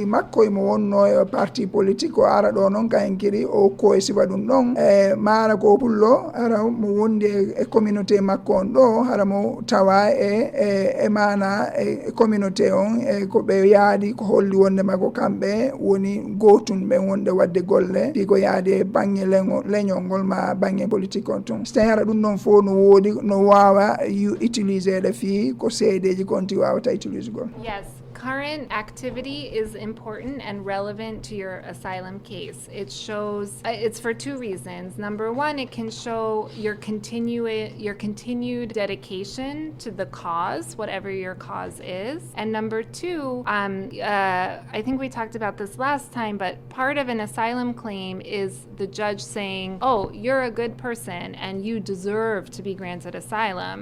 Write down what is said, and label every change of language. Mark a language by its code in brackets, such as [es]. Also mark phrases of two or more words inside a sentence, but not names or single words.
[ff] makko emo wonno e [fr] parti politique [ff] o ara ɗo noon kayen kiri o ko e sifa ɗum ɗon mara ko pullo hara mo wondi e communauté makko on ɗo hara mo tawa e mana e communauté on ko ɓe yaadi ko holli wonde makko kamɓe woni gotun ɓe wonde wadde golle ɗi ko yaadi e banggue leñol ngol ma banggue politique on tun so hara ɗum ɗon fo no woodi no wawa utiliser ɗe fi ko seedeji konti wawata utiliser gol. [en] Yes. Current activity is important and relevant to your asylum case. It shows, it's for two reasons. Number one, it can show your continued dedication to the cause, whatever your cause is. And number two, I think we talked about this last time, but part of an asylum claim is the judge saying, oh, you're a good person and you deserve to be granted asylum.